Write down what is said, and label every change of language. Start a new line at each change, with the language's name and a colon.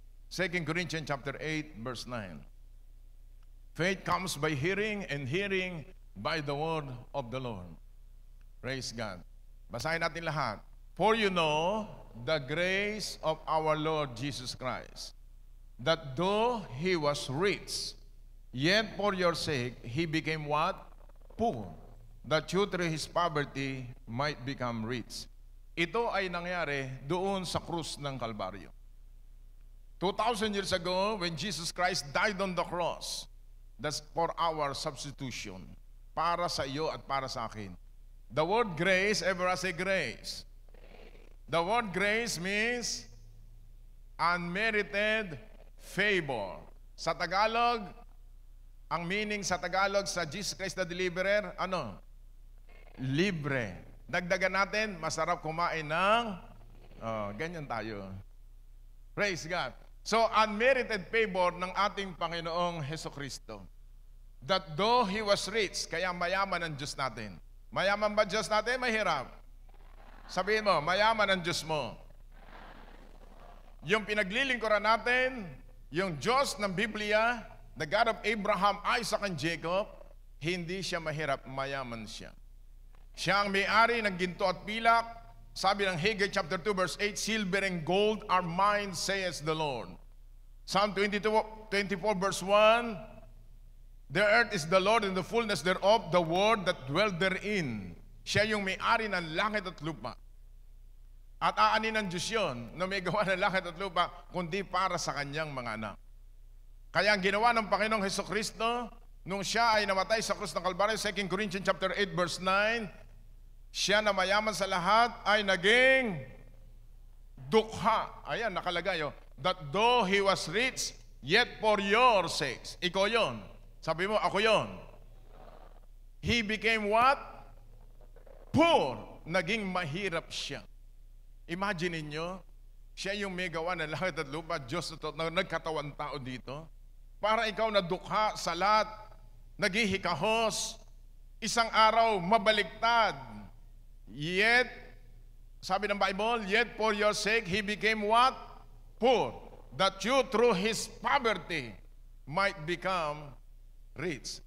English: 2 Corinthians chapter 8, verse 9. Faith comes by hearing, and hearing by the word of the Lord. Praise God.
Filipino: Basahin natin lahat.
English: For you know the grace of our Lord Jesus Christ, that though He was rich, yet for your sake He became what? Poor, that you through His poverty might become rich.
Filipino: Ito ay nangyari doon sa krus ng Kalbaryo.
English: 2,000 years ago, when Jesus Christ died on the cross, that's for our substitution,
Filipino: para sa iyo at para sa akin.
English: The word grace, everyone say grace. The word grace means unmerited favor.
Filipino: Sa Tagalog, ang meaning sa Tagalog sa Jesus Christ the Deliverer, ano? Libre. Dagdagan natin, masarap kumain ng, ganyan tayo. Praise God. So, unmerited favor ng ating Panginoong Hesukristo.
English: That though He was rich,
Filipino: kaya mayaman ang Diyos natin. Mayaman ba Diyos natin? Mahirap. Sabihin mo, mayaman ang Diyos mo. Yung pinaglilingkuran natin, yung Diyos ng Biblia,
English: the God of Abraham, Isaac, and Jacob,
Filipino: hindi siya mahirap, mayaman siya. Siya ang may-ari ng ginto at pilak.
English: Sabi ng Haggai chapter 2 verse 8, silver and gold are mine, says the Lord. Psalm 24 verse 1, the earth is the Lord and the fullness thereof, the world that dwell therein.
Filipino: Siya yung may-ari ng langit at lupa. At aanin ng Diyos yun na may gawa ng langit at lupa, kundi para sa kanyang mga anak. Kaya ang ginawa ng Panginoong Hesukristo, nung siya ay namatay sa krus ng Kalbaryo, 2 Corinthians chapter 8 verse 9, siya na mayaman sa lahat ay naging dukha. Ayan, nakalagay,
English: that though He was rich, yet for your sakes.
Filipino: Ikaw yon. Sabi mo, ako yon.
English: He became what? Poor.
Filipino: Naging mahirap siya. Imagine niyo, siya yung may gawa ng langit at lupa, Diyos na nagkatawan tao dito, para ikaw na dukha sa lahat, naghihikahos, isang araw mabaliktad.
English: Yet,
Filipino: sabi ng Bible,
English: yet for your sake, He became what? Poor. That you through His poverty might become rich.